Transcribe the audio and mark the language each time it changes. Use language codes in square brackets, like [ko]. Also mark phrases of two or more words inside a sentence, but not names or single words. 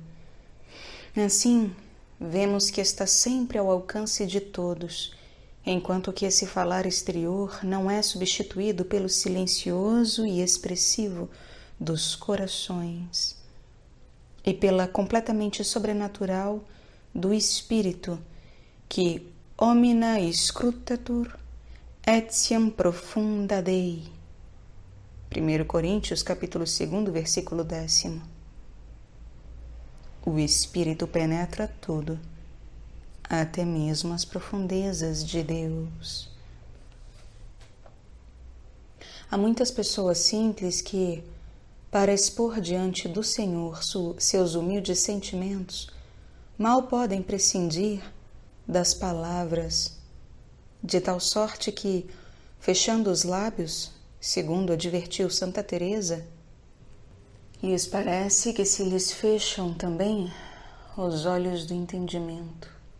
[pt] Assim, vemos que está sempre ao alcance de todos, enquanto que esse falar exterior não é substituído pelo silencioso e expressivo dos corações e pela completamente sobrenatural do espírito que [la] omnia scrutatur etiam profunda Dei. [pt] 1 Coríntios, capítulo 2, versículo 10. O Espírito penetra tudo, até mesmo as profundezas de Deus. Há muitas pessoas simples que, para expor diante do Senhor seus humildes sentimentos, mal podem prescindir das palavras, de tal sorte que, fechando os lábios, segundo advertiu Santa Teresa, lhes parece que se lhes fecham também os olhos do entendimento.